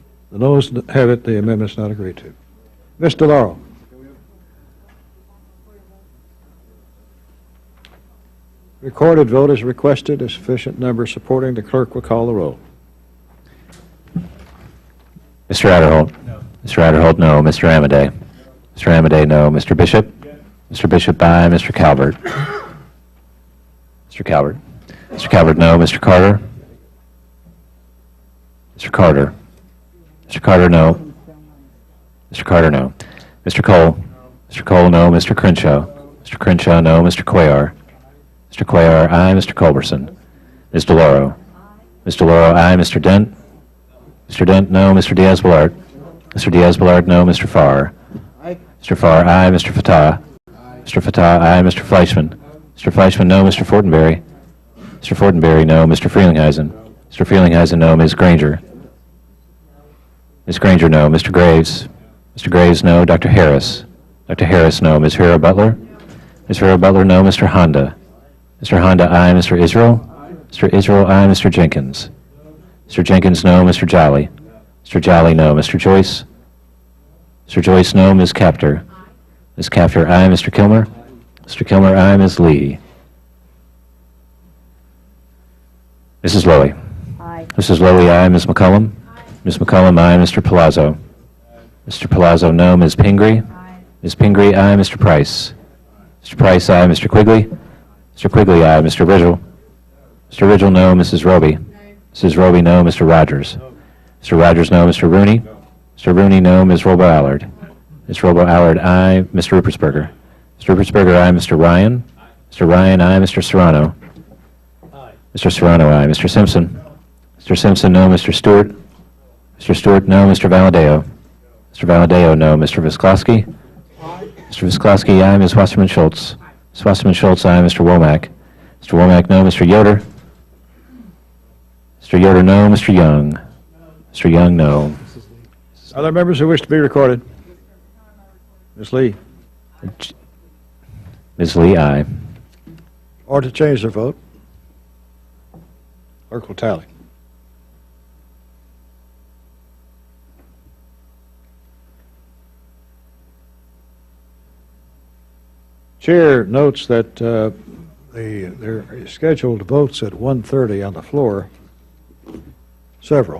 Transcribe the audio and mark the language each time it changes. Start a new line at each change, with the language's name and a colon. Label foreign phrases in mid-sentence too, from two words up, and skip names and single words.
English: The noes have it. The amendment's not agreed to. Mr. Laurel. Recorded vote is requested. A sufficient number supporting. The clerk will call the roll. Mr. Adderholt? No. Mr. Adderholt, no. Mr. Amadei? Mr. Amadei, no. Mr. Bishop? Mr. Bishop, aye. Mr. Calvert? Mr. Calvert? Mr. Calvert, no. Mr. Carter? Mr. Carter? Mr. Carter, no. Mr. Carter, no. Mr. Cole? Mr. Cole, no. Mr. Crenshaw? Mr. Crenshaw, no. Mr. Cuellar? Mr. Cuellar, aye. Mr. Culberson? Ms. DeLauro? Ms. DeLauro, aye. Mr. Dent? Mr. Dent, no. Mr. Diaz-Balart? Mr. Diaz-Balart, no. Mr. Farr? Mr. Farr, aye. Mr. Fatah? Mr. Fatah, aye. Mr. Fleischman? Mr. Fleischman, no. Mr. Fortenberry? Mr. Fortenberry, no. Mr. Frelinghuysen? Mr. Frelinghuysen, no. Ms. Granger? Ms. Granger, no. Mr. Graves? Mr. Graves, no. Dr. Harris? Dr. Harris, no. Ms. Hera Butler? Ms. Hera Butler, no. Mr. Honda? Mr. Honda, aye. Mr. Israel? Mr. Israel, aye. Mr. Jenkins? Mr. Jenkins, no. Mr. Jolly? Mr. Jolly, no. Mr. Joyce? Mr. Joyce, no. Ms. Capter? Ms. Capter, aye. Mr. Kilmer? Mr. Kilmer, aye. Ms. Lee? Mrs. Lowy? Aye. Mrs. Lowy, aye. Ms. McCollum? Ms. McCollum, aye. Mr. Palazzo? Mr. Palazzo, no. Ms. Pingree? Ms. Pingree, aye. Mr. Price? Mr. Price, aye. Mr. Quigley? Mr. Quigley, aye. Mr. Ridgel? Mr. Ridgel, no. Mrs. Roby? Mrs. Roby, no. Mr. Rogers? Mr. Rogers, no. Mr. Rooney? Mr. Rooney, no. Ms. Robo-Allard? Ms. Robo-Allard, aye. Mr. Ruppersberger? Mr. Ruppersberger, aye. Mr. Ryan? Mr. Ryan, aye. Mr. Serrano? Mr. Serrano, aye. Mr. Simpson? Mr. Simpson, no. Mr. Stewart? Mr. Stewart, no. Mr. Valadeo? Mr. Valadeo, no. Mr. Visklosky? Mr. Visklosky, aye. Ms. Wasserman-Schultz? Ms. Wasserman-Schultz, aye. Mr. Womack? Mr. Womack, no. Mr. Yoder? Mr. Yoder, no. Mr. Young? Mr. Young, no. Other members who wish to be recorded? Ms. Lee? Ms. Lee, aye. Or to change their vote? Clerk will tally. Chair notes that there are scheduled votes at 1:30 on the floor, several.